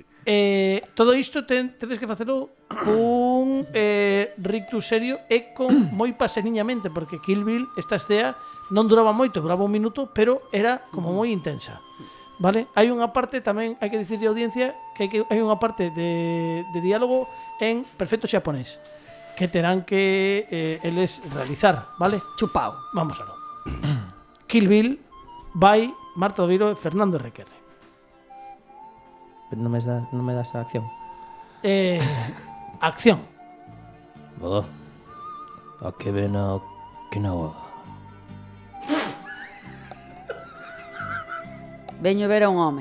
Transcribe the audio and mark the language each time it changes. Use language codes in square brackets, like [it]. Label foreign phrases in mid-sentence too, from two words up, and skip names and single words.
[gl] Todo isto tedes que facelo cun rictus serio e con moi paseniñamente, porque Kill Bill, esta estea, non duraba moito, duraba un minuto, pero era como moi intensa. Vale? Hai unha parte tamén, hai que dicirle á audiencia que hai unha parte de diálogo en perfecto xaponés que terán que eles realizar, vale? Chupao. [es] Vamos a lo. Kill Bill by Marta do Viro e Fernando Requerre. [gl] Pero non me das a acción. Acción. [ja] Akebe no Okinawa. [gl] Veño ver a un home.